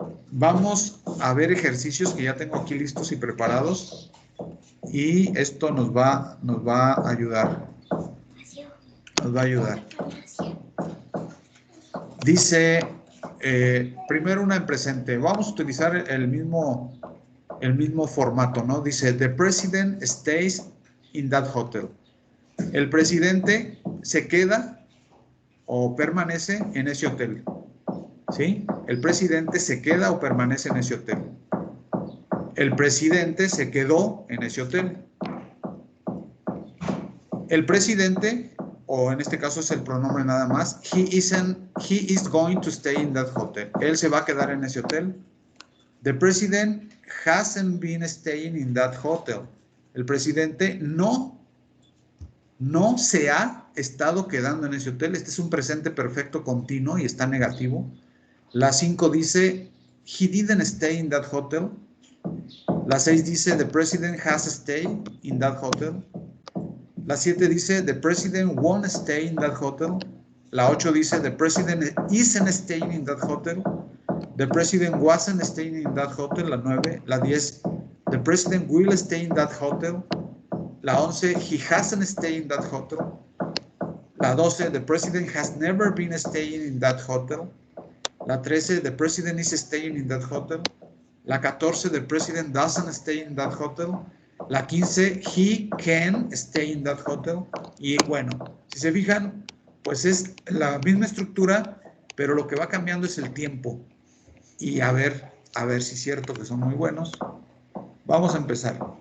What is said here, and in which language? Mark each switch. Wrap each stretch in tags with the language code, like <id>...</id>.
<es>Vamos a ver ejercicios que ya tengo aquí listos y preparados. Y esto nos va a ayudar. Nos va a ayudar. Dice primero una en presente. Vamos a utilizar el mismo formato, ¿no? Dice,</es> <en>the president stays in that hotel.</en> <es>El presidente se queda o permanece en ese hotel. ¿Sí? El presidente se queda o permanece en ese hotel. El presidente se quedó en ese hotel. El presidente, o en este caso es el pronombre nada más,</es> <en>he is going to stay in that hotel.</en> <es>Él se va a quedar en ese hotel.</es> <en>The president hasn't been staying in that hotel.</en> <es>El presidente no se ha estado quedando en ese hotel. Este es un presente perfecto continuo y está negativo. La 5 dice,</es> <en>he didn't stay in that hotel.</en> <es>La 6 dice,</es> <en>the president has stayed in that hotel.</en> <es>La 7 dice,</es> <en>the president won't stay in that hotel.</en> <es>La 8 dice,</es> <en>the president isn't staying in that hotel. The president wasn't staying in that hotel.</en> <es>La 9. La 10,</es> <en>the president will stay in that hotel.</en> <es>La 11,</es> <en>he hasn't stayed in that hotel.</en> <es>La 12,</es> <en>the president has never been staying in that hotel.</en> <es>La 13,</es> <en>the president is staying in that hotel.</en> <es>La 14,</es> <en>the president doesn't stay in that hotel.</en> <es>La 15,</es> <en>he can stay in that hotel.</en> <es>Y bueno, si se fijan, pues es la misma estructura, pero lo que va cambiando es el tiempo. Y a ver si es cierto que son muy buenos. Vamos a empezar.</es>